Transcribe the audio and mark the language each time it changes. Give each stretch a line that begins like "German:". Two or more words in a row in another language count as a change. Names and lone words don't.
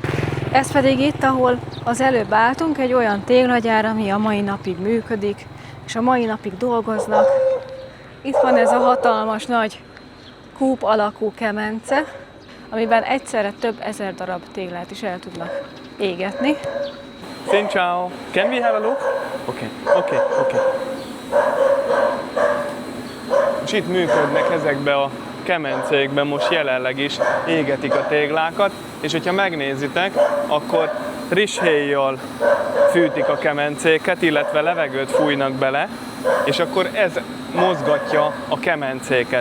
Hungarian: Ez pedig itt, ahol az előbb álltunk, egy olyan téglagyár, ami a mai napig működik, és a mai napig dolgoznak. Itt van ez a hatalmas nagy kúp alakú kemence, amiben egyszerre több ezer darab téglát is el tudnak égetni.
Vietnamese: Xin chào.
English: Can we have a look? Okay.
Hungarian: És itt működnek ezekbe a kemencékben most jelenleg is égetik a téglákat, és hogyha megnézitek, akkor rizshéjjal fűtik a kemencéket, illetve levegőt fújnak bele, és akkor ez mozgatja a kemencéket.